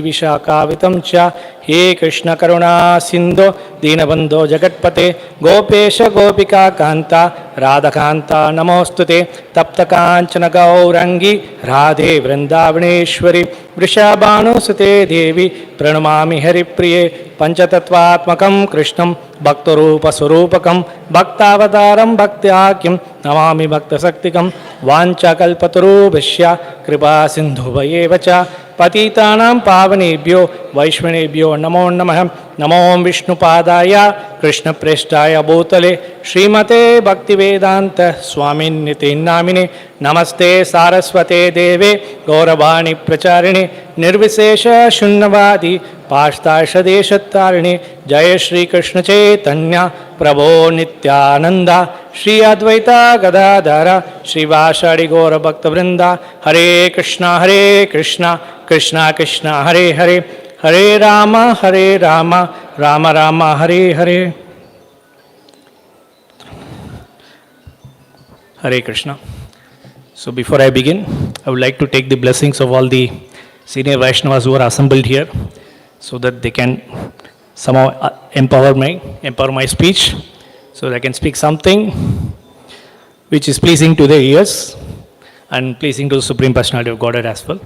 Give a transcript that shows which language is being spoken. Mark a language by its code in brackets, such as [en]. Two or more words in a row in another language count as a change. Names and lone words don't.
[sa] विशाक वितम् च हे कृष्ण करुण सिन्धु दीनबन्धो जगत्पते गोपेश गोपिका कान्त राधा कान्त नमोस्तुते तप्त काञ्चन गौराङ्गि राधे वृन्दावनेश्वरि वृषभानु सुते देवि प्रणमामि हरिप्रिये పంచతత్వాత్మకం కృష్ణం భక్తరూపస్వరూపకం భక్తావతారం భక్త్యాఖ్యం నమామి భక్తశక్తికం వాంఛకల్పతరూభ్యశ్చ కృపా సింధుభయేవ చ పతితానాం పావనేభ్యో వైష్ణవేభ్యో నమో నమః. నమో విష్ణుపాదాయ కృష్ణప్రేష్ఠాయ భూతలే శ్రీమతే భక్తివేదాంత స్వామిన్నితే నామినే. నమస్తే సారస్వతే దేవే గౌరవాణి ప్రచారిణి నిర్విశేష శూన్యవాది పాష్తాషదేశత్తారిణి. జయ శ్రీకృష్ణ చైతన్య ప్రభో నిత్యానంద శ్రీ అద్వైత గదాధర శ్రీవాసాడి గౌరభక్తవృంద. హరే కృష్ణ కృష్ణ కృష్ణ హరే హరే హరే రామ రామ రామ హరే హరే. हरे कृष्ण. [en] So before I begin, I would like to take the blessings of all the senior Vaishnavas who are assembled here so that they can somehow empower my speech, so that I can speak something which is pleasing to their ears and pleasing to the Supreme Personality of Godhead as well.